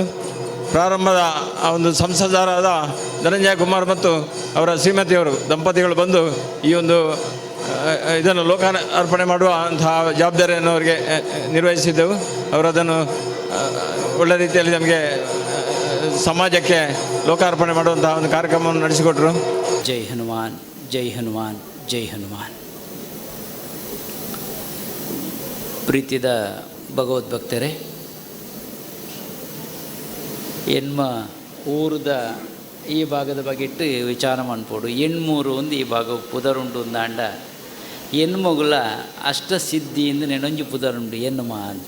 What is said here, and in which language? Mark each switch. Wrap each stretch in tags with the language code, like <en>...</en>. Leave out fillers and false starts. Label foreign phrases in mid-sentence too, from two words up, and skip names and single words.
<kn>ಪ್ರಾರಂಭದ ಆ ಒಂದು ಸಂಸದರಾದ ಧನಂಜಯ ಕುಮಾರ್ ಮತ್ತು ಅವರ ಶ್ರೀಮತಿಯವರು ದಂಪತಿಗಳು ಬಂದು ಈ ಒಂದು ಇದನ್ನು ಲೋಕಾರ್ಪಣೆ ಮಾಡುವ ಅಂತಹ ಜವಾಬ್ದಾರಿಯನ್ನು ಅವರಿಗೆ ನಿರ್ವಹಿಸಿದ್ದೆವು. ಅವರು ಅದನ್ನು ಒಳ್ಳೆ ರೀತಿಯಲ್ಲಿ ನಮಗೆ ಸಮಾಜಕ್ಕೆ ಲೋಕಾರ್ಪಣೆ ಮಾಡುವಂತಹ ಒಂದು ಕಾರ್ಯಕ್ರಮವನ್ನು ನಡೆಸಿಕೊಟ್ರು.</kn> <hi>जय हनुमान, जय हनुमान, जय हनुमान.</hi> <tcy>ಪ್ರೀತಿದ ಭಗವದ್ಭಕ್ತರೇ, ಎನ್ಮ ಊರದ ಈ ಭಾಗದ ಬಗ್ಗೆ ಇಟ್ಟು ವಿಚಾರ ಮಾಡ್ಬೋದು. ಎಣ್ಮೂರು ಒಂದು ಈ ಭಾಗ ಪುದರುಂಡು ಅಂದಾಂಡ ಎನ್ಮಗುಲ ಅಷ್ಟಸಿದ್ಧಿಯಿಂದ ನೆನೊಂಜಿ ಪುದರುಂಡು ಎನ್ಮ ಅಂತ.</tcy>